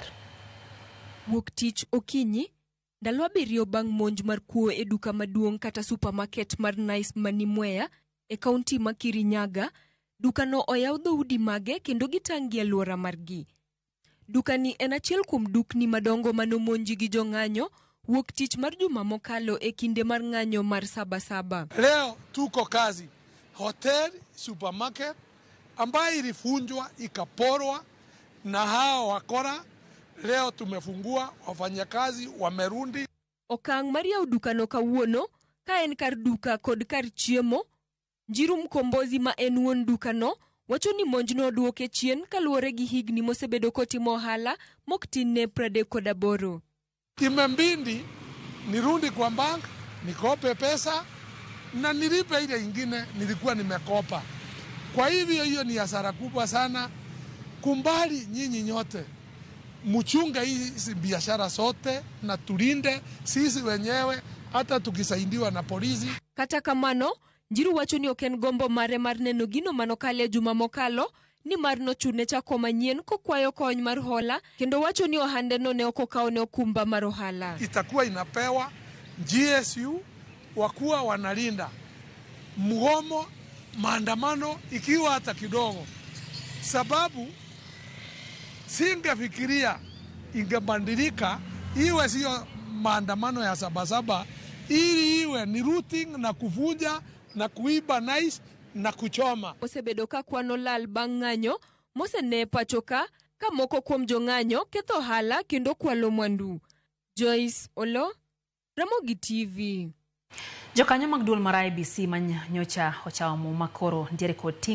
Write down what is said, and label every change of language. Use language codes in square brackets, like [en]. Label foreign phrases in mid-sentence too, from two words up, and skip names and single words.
[luo] Wuok tich okinyi ndalo 7 bang' monj mar kuo e duka maduong' kata supermarket mar Nice mani Mwea e kaunti ma Kirinyaga, dukano oyaw dhoudi mage kendo gitangi alwora margi. Dukani en achiel kuom dukni madongo manomonji gi jong'anyo wuok tich mar juma mokalo e kinde mar ng'anyo mar Sabasaba. [sw] Leo tuko kazi hotel, supermarket ambayo ilifunjwa ikaporwa na hao wakora. Leo tumefungua, wafanyakazi wamerundi. [luo] Okang' mar yaw dukano kawuono ka en kar duka kod kar chiemo. Njiru Mkombozi ma en wuon dukano wacho ni monjno oduoke chien kaluwore gi higni mosebedo kotimo ohala moktin ne 38. [sw] Imembindi nirundi kwa bank, nikope pesa na nilipe ile ingine nilikuwa nimekopa. Kwa hivyo hiyo ni hasara kubwa sana. Kumbali nyinyi nyote mchunge hizi biashara zote na tulinde sisi wenyewe hata tukisaidiwa na polisi. [luo] Kata kamano, Njiru wacho ni oken gombo mare mar neno gino manokale juma mokalo ni mar nochune chako manyien kokwayo kony mar hola kendo wacho ni ohande no ne okokawne okumba mar ohala. [sw] Itakuwa inapewa GSU wakuwa wanalinda mgomo maandamano ikiwa hata kidogo, sababu singefikiria ingebadilika iwe sio maandamano ya Sabasaba, ili iwe ni routing na kuvunja na kuiba Nice na kuchoma. [luo] Osebedo ka kwano lal bang' ng'anyo mosene pachoka ka moko kuom jong'anyo ketho hala kendo kwalo mwandu. Joyce Olo, Ramogi TV. Jokanyo mag duol mar IEBC manyocha ochawo makoro ntiere kod